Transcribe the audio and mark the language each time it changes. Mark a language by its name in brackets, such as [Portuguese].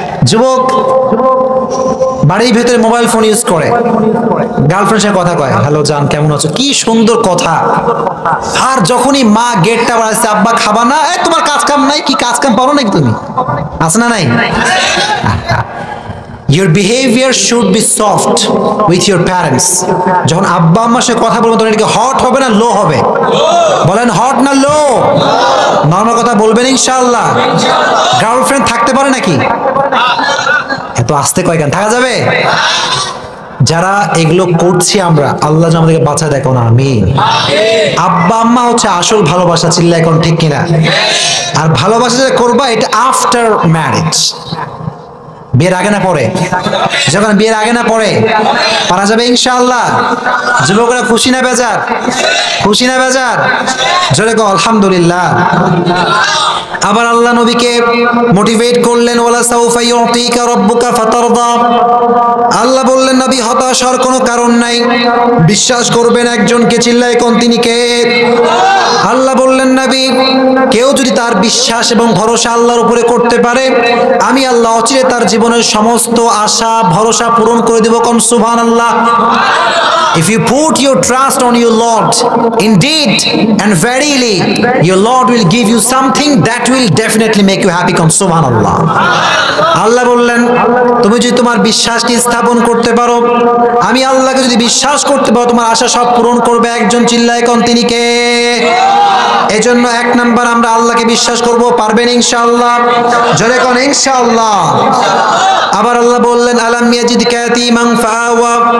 [Bangla] যুবক বাড়ির ভেতরে মোবাইল ফোন ইউজ করে, গার্লফ্রেন্ডের সাথে কথা কয়, হ্যালো জান কেমন আছো, কি সুন্দর কথা। আর যখনই মা গেটটা বাড়াচ্ছে, আব্বা খাবা না, এই তোমার কাজ কাম নাই, কি কাজ কাম পারো নাকি তুমি, আছে না নাই? [English] Your behavior should be soft with your parents. [Bangla] যখন আব্বা আম্মার সাথে কথা বলবেন তখন এটা হট হবে না লো হবে? বলেন হট না লো? নরমাল কথা বলবেন ইনশাআল্লাহ। গার্লফ্রেন্ড থাকতে পারে নাকি? এত আস্তে কয় কেন, থাকা যাবে? যারা এগুলো করছি আমরা, আল্লাহ যেন আমাদেরকে বাঁচায়, দেখো না আমিন। আব্বা আম্মা হচ্ছে আসল ভালোবাসা, চিল্লা এখন ঠিক কিনা? আর ভালোবাসা যেটা করবা এটা [English] after marriage, [Bangla] বিয়ের আগে না পরে? যখন বিয়ের আগে না পরে পারা যাবে ইনশাআল্লাহ। যুবকরা খুশি না বেজার? খুশি না বেজার? জোরে কও আলহামদুলিল্লাহ। আবার আল্লাহ নবীকে মোটিভেট করলেন, [Arabic] ওয়ালা সাউফা ইউতিকা রাব্বুকা ফাতারদা। [Bangla] আল্লাহ বললেন নবী হতাশ হওয়ার কোনো কারণ নাই, বিশ্বাস করবেন একজনকে, চিল্লায় কোন তিনি কে? আল্লাহ বললেন নবী কেউ যদি তার বিশ্বাস এবং ভরসা আল্লাহর উপরে করতে পারে, আমি আল্লাহ অচিরে তার জীবনের সমস্ত আশা ভরসা পূরণ করে দেব। কোন সুবহানাল্লাহ। [English] If you put your trust on your Lord, indeed and verily your Lord will give you something that will definitely make you happy. Come subhanallah. [Bangla] আল্লাহ বললেন তুমি যদি তোমার বিশ্বাসটি স্থাপন করতে পারো, আমি আল্লাহকে যদি বিশ্বাস করতে পারো, তোমার আশা সব পূরণ করবে একজন, চিল্লায় কোন তিনি কে? এজন্য এক নাম্বার আমরা আল্লাহকে বিশ্বাস করব, পারবেন ইনশাআল্লাহ? জোরে কোন ইনশাআল্লাহ। আবার আল্লাহ বললেন [Arabic] আলাম ইয়াজিদকা ইয়াতীমান ফাআওয়া।